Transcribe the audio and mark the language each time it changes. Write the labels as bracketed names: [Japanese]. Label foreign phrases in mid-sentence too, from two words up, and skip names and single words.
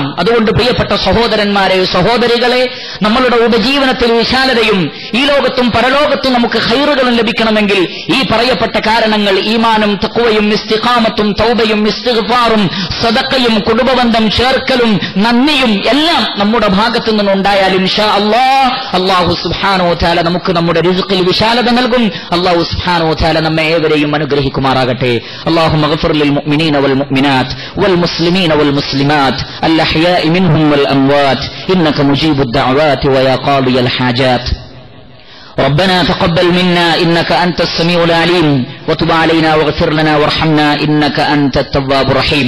[Malayalam] അതുകൊണ്ട് പ്രിയപ്പെട്ട സഹോദരന്മാരെ, സഹോദരികളെ, നമ്മളുടെ ഉപജീവനത്തിൽ വിശാലതയും ഈ ലോകത്തും പരലോകത്തും നമുക്ക് ഖൈറുകളും ലഭിക്കണമെങ്കിൽ ഈ പറയപ്പെട്ട കാരണങ്ങൾ, ഈമാനും തഖ്വയും ഇസ്തിഖാമത്തും തൗബയും ഇസ്തിഗ്ഫാറും സദഖയും കുടുംബബന്ധം ചേർക്കലും നന്ദിയും എല്ലാം നമ്മുടെ ഭാഗത്തു നിന്നുണ്ടായാൽ [Arabic] إن شاء الله الله سبحانه وتعالى [Malayalam] നമുക്ക് നമ്മുടെ റിസ്ഖിൽ വിശാലത നൽകും. [Arabic] الله سبحانه وتعالى [Malayalam] നമ്മെ ഏവരെയും അനുഗ്രഹിക്കുമാറാകട്ടെ. [Arabic] اللهم اغفر للمؤمنين والمؤمنات والمسلمين والمسلمات الأحياء منهم والأموات إنك مجيب الدعوات ويا قاضي الحاجات. ربنا تقبل منا إنك أنت السميع العليم وتب علينا واغفر لنا وارحمنا إنك أنت التواب الرحيم.